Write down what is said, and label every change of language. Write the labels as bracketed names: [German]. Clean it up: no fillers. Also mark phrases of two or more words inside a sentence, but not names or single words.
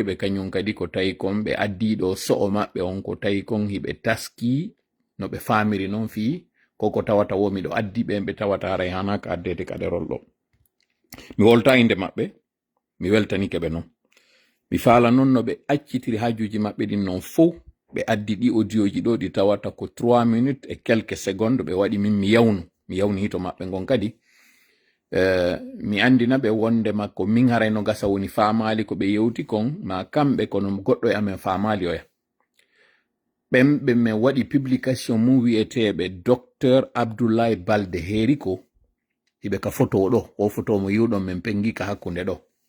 [Fula] ɓe kañum kadi ko tawi kon ɓe addiɗo so'o maɓɓe on ko tawi kon hiɓe taski no ɓe famiri noon fi koko tawata wo miɗo addi ɓe tawata haray hanaka addede ka ɗerol ɗo mi wolta inde maɓɓe mi weltanike ɓe noon mi faala noon no ɓe accitiri hajuji maɓɓe ɗin noon fof ɓe addi ɗi audioji ɗo ɗi tawata ko 3 [French] minutes et quelques secondes [Fula] ɓe waɗi min mi yawni hito maɓɓe ngon kadi mi andina ɓe wondema ko min haray no gasa woni famali ko ɓe yewti kon ma kamɓe kono goɗɗo e amen famali oya ɓemɓe min waɗi publication mum wi'eteɓe docteur Abdoulaye Balde heeri ko hiɓe ka photo ɗo o photo mo yiwɗon min pengi ka hakkunde ɗo